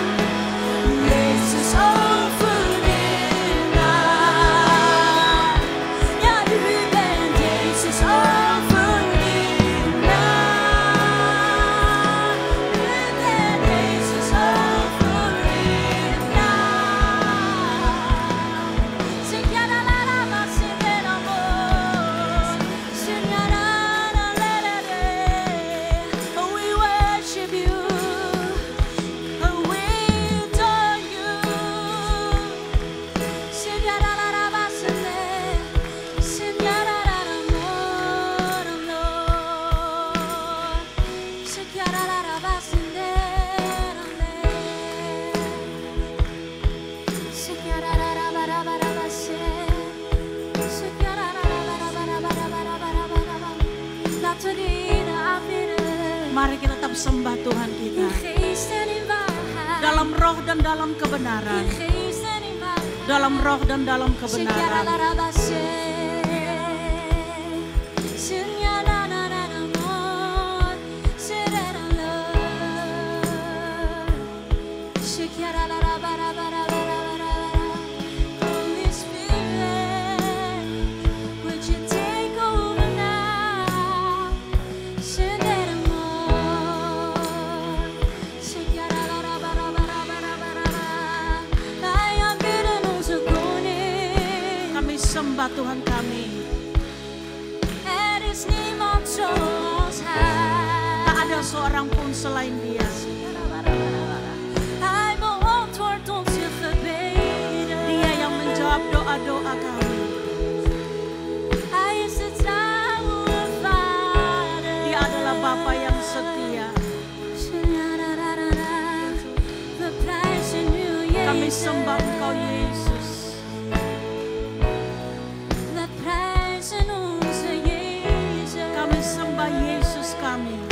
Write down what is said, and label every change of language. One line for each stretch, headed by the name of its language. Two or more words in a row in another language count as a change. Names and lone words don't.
Dutch: Jezus overwinnaar. Ja, u bent Jezus overwinnaar. U bent Jezus overwinnaar. Signara la la ma signara amor. Signara la la la la.
English: Oh, we worship you. Oh, we adore you. Signara la la ma signara la amor, amor. Signara la la ma signara Signara la la ba la ba la ba Signara la la ba la ba la ba la ba la ba la ba la ba.
Dutch: Laten we de Heer aanbidden.
Indonesian: Mari kita tetap sembah Tuhan kita.
Dutch: In geest en in waarheid.
Indonesian: Dalam roh dan dalam kebenaran.
Dutch: In geest en in waarheid.
Indonesian: Dalam roh dan dalam Signara kebenaran. la la ba Signara la la la amor. Signara la. Signara la la ba la ba la ba la ba la ba.
English: Holy Spirit, would you take over now? Signara amor. Signara la la ba la ba la ba la ba la ba.
Dutch: Wij aanbidden onze koning.
Indonesian: Kami sembah Tuhan kami.
Dutch: Er is niemand zoals hij.
Indonesian: Tak ada seorang pun selain Dia.
Dutch: Hij beantwoordt onze gebeden.
Indonesian: Dia yang menjawab doa-doa kami.
Dutch: Hij is de trouwe vader.
Indonesian: Dia adalah Bapa yang setia.
Dutch: We prijzen u,
Indonesian: Kami
Dutch: Jezus.
Indonesian: sembah Engkau Yesus.
Dutch: We prijzen onze Jezus.
Indonesian: Kami sembah Yesus kami.